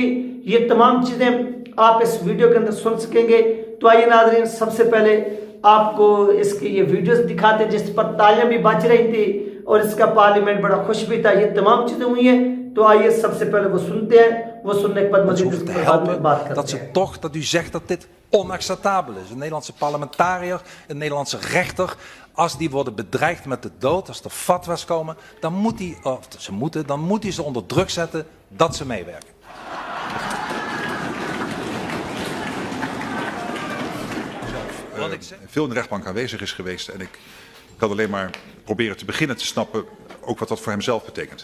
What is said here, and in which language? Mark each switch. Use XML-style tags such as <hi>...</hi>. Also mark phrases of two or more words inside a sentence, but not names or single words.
<ur>یہ تمام چیزیں آپ اس ویڈیو کے اندر سن سکیں گے. تو آئیے ناظرین، سب سے پہلے آپ کو اس کی یہ ویڈیوز دکھاتے ہیں جس پر تالیاں بھی بج رہی تھی اور اس کا پارلیمنٹ بڑا خوش بھی تھا. یہ تمام چیزیں ہوئی ہیں. تو آئیے سب سے پہلے وہ سنتے ہیں، وہ سننے کے بعد مزید اس پر بات کرتے ہیں.</ur> <nl>Dat ze toch, dat u zegt dat dit onacceptabel is. Een Nederlandse parlementariër, een Nederlandse rechter, als die worden bedreigd met de dood, als er fatwa's komen, dan moet hij, of ze moeten, dan moet hij ze onder druk zetten dat ze meewerken. Veel in de rechtbank aanwezig is geweest en ik kan alleen maar proberen te beginnen te snappen ook wat dat voor hemzelf betekent.</nl>